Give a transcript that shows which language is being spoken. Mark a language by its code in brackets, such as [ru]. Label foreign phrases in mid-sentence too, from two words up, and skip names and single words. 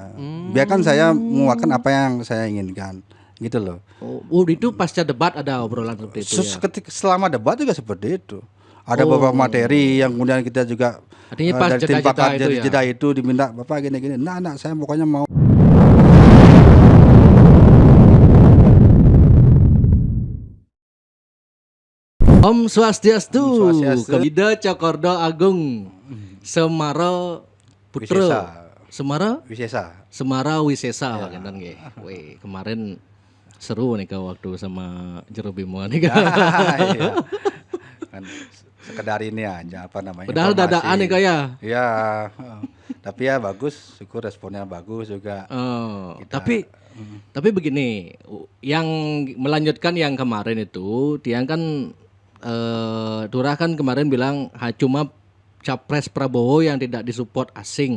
[id] Biarkan saya mengeluarkan apa yang saya inginkan. Gitu loh. Oh itu pasca debat ada obrolan seperti itu ya. Selama debat juga seperti itu. Ada beberapa materi yang kemudian kita juga artinya pas dari tim pakar jeda ya? itu diminta Bapak gini-gini. Nah, saya pokoknya mau. [ban] Om Swastiastu. [id] Ida Cokordo Agung Semara Putra Semara Wisesa kan nggih. Wih, kemarin seru nih waktu sama Jero Bimo nih kan. Iya. Kan sekedar ini aja apa namanya. Padahal dadaan nih kayak. Iya. Tapi ya bagus, syukur responnya bagus juga. Tapi begini, yang melanjutkan yang kemarin itu, dia kan Durah kan kemarin bilang cuma capres Prabowo yang tidak disupport asing.